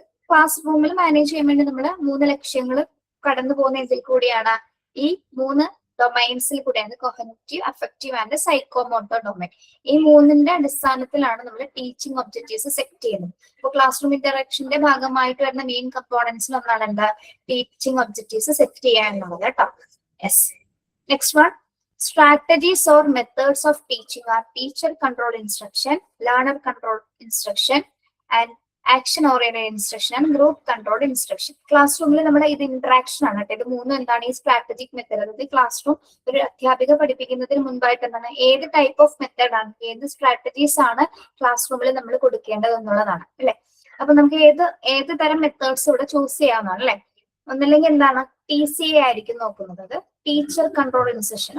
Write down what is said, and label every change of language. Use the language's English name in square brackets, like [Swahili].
[Malayalam] അതായത് ക്ലാസ് റൂമിൽ മാനേജ് ചെയ്യാൻ വേണ്ടി നമ്മൾ 3 ലക്ഷ്യങ്ങൾ കടന്നു പോകുന്ന ഇതിൽ കൂടിയാണ്, ഈ 3 ഡൊമൈൻസിൽ കൂടെയാണ് cognitive, affective and psychomotor domain. ഈ 3ന്റെ അടിസ്ഥാനത്തിലാണ് നമ്മൾ ടീച്ചിങ് ഒബ്ജക്റ്റീവ്സ് സെറ്റ് ചെയ്യുന്നത്. അപ്പോൾ ക്ലാസ് റൂം ഇന്ററാക്ഷന്റെ ഭാഗമായിട്ട് വരുന്ന മെയിൻ കമ്പോണൻസിൽ ഒന്നാണ് എന്താ, ടീച്ചിങ് ഒബ്ജക്റ്റീവ്സ് സെറ്റ് ചെയ്യുക എന്നുള്ളത് കേട്ടോ. [English] Yes, next one, strategies or methods of teaching are teacher controlled instruction, learner controlled instruction and action oriented instruction and group controlled instruction. [Malayalam] Class റൂമിൽ നമ്മുടെ ഇത് ഇന്ററാക്ഷൻ ആണ് കേട്ടോ. ഇത് 3 എന്താണ് ഈ സ്ട്രാറ്റജിക് മെത്തേഡ്. അതായത് ക്ലാസ് റൂം ഒരു അധ്യാപിക പഠിപ്പിക്കുന്നതിന് മുൻപായിട്ട് എന്താണ്, ഏത് ടൈപ്പ് ഓഫ് മെത്തേഡ് ആണ്, ഏത് സ്ട്രാറ്റജീസ് ആണ് ക്ലാസ് റൂമിൽ നമ്മൾ കൊടുക്കേണ്ടത് എന്നുള്ളതാണ് അല്ലെ. അപ്പൊ നമുക്ക് ഏത് തരം മെത്തേഡ്സ് ഇവിടെ ചൂസ് ചെയ്യാവുന്നതാണ് അല്ലെ. ഒന്നല്ലെങ്കിൽ എന്താണ്, TCA ആയിരിക്കും നോക്കുന്നത്, അത് ടീച്ചർ കൺട്രോൾ ഇൻസ്ട്രക്ഷൻ.